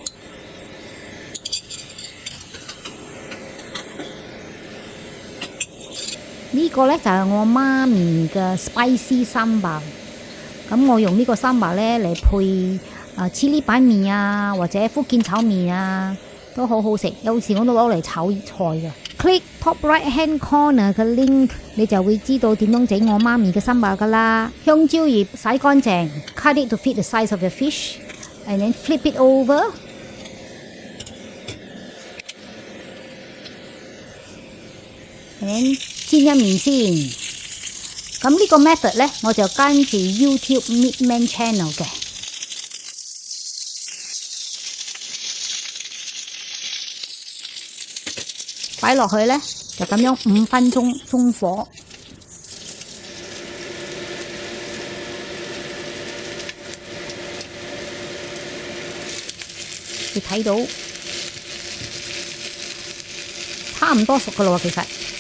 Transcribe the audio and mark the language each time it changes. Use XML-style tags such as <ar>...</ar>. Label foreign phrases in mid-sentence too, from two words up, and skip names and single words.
<yue>呢個呢，就係我媽咪嘅 spicy 三包，咁我用呢個三包呢嚟配chili 板麵啊，或者福建炒麵啊，都好好食。有時我都攞嚟炒菜嘅。</yue> <en>Click top right hand corner</en> <yue>嘅 link， 你就會知道點樣整我媽咪嘅三包噶啦。香蕉葉洗乾淨</yue> <en>，cut it to fit the size of your fish，and then flip it over。</en> <yue>煎一面先，咁呢個 method 呢，我就跟住 YouTube Meatman Channel 嘅，擺落去呢，就咁樣5分鐘中火，你睇到差唔多熟噶啦喎，其實。</yue>